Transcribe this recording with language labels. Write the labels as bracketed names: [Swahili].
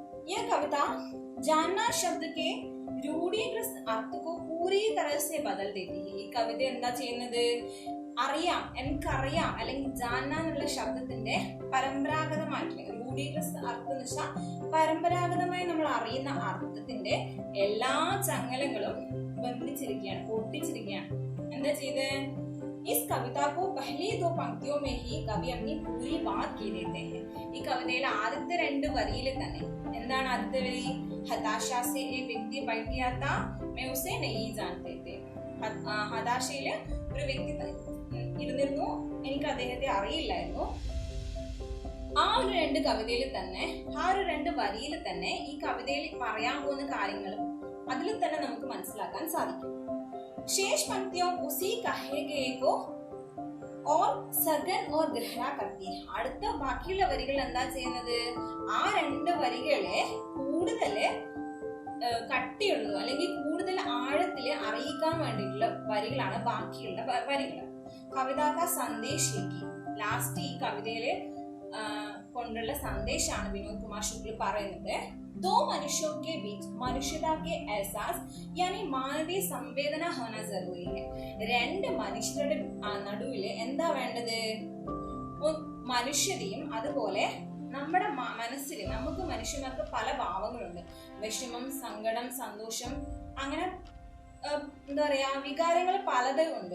[Malayalam] ഈ കവിത [Hindi] जानना शब्द के रूढ़ीकृत अर्थ को पूरी तरह से बदल देती है. [Malayalam] ഈ കവിത എന്താ ചെയ്യുന്നത്, അറിയാം, എനിക്കറിയാം അല്ലെങ്കിൽ ജാന്ന എന്നുള്ള ശബ്ദത്തിന്റെ പരമ്പരാഗതമായിട്ടുള്ള രൂഢീകൃത അർത്ഥം എന്ന് വെച്ചാൽ പരമ്പരാഗതമായി നമ്മൾ അറിയുന്ന അർത്ഥത്തിന്റെ എല്ലാ ചങ്ങലകളും ബന്ധിച്ചിരിക്കുകയാണ്, പൊട്ടിച്ചിരിക്കുകയാണ്. എന്താ ചെയ്ത്, [Hindi] इस कविता को पहली 2 पंक्तियों में ही कवि अपनी पूरी बात कह देते हैं. [Malayalam] ഈ കവിതയിലെ ആദ്യത്തെ 2 വരിയിൽ തന്നെ എന്താണ് ആദ്യത്തെ വരി, [Hindi] हताशा से एक व्यक्ति बैठ गया था मैं उसे नहीं जानते थे. [Malayalam] ഹതാശയില് ഒരു വ്യക്തി ഇരുന്നിരുന്നു, എനിക്ക് അദ്ദേഹത്തെ അറിയില്ലായിരുന്നു. ആ ഒരു 2 കവിതയിൽ തന്നെ, ആ ഒരു 2 വരിയിൽ തന്നെ ഈ കവിതയിൽ പറയാൻ പോകുന്ന കാര്യങ്ങളും അതിൽ തന്നെ നമുക്ക് മനസ്സിലാക്കാൻ സാധിക്കും. [Hindi] शेष पंक्तियों उसी कहे को और सघन और गहरा करती है. [Malayalam] അടുത്ത ബാക്കിയുള്ള വരികൾ എന്താ ചെയ്യുന്നത്, ആ 2 വരികളെ കൂടുതൽ കട്ടിയുള്ളൂ അല്ലെങ്കിൽ കൂടുതൽ ആഴത്തില് അറിയിക്കാൻ വേണ്ടിയിട്ടുള്ള വരികളാണ് ബാക്കിയുള്ള വരികൾ. [Hindi] കവിതാക സന്ദേശേക്ക്, [Malayalam] ലാസ്റ്റ് ഈ കവിതയില് കൊണ്ടുള്ള സന്ദേശമാണ് വിനോദ് കുമാർ ശുക്ല പറയുന്നത്. [Hindi] दो मनुष्यों के बीच मनुष्यता के एहसास यानी मानवीय संवेदना होना जरूरी है. [Malayalam] 2 മനുഷ്യരുടെ നടുവില് എന്താ വേണ്ടത്, മനുഷ്യതയും അതുപോലെ നമ്മുടെ മനസ്സിൽ നമുക്ക് മനുഷ്യന്മാർക്ക് പല ഭാവങ്ങളുണ്ട്. വിഷമം, സങ്കടം, സന്തോഷം, അങ്ങനെ എന്താ പറയാ വികാരങ്ങൾ പലതും ഉണ്ട്.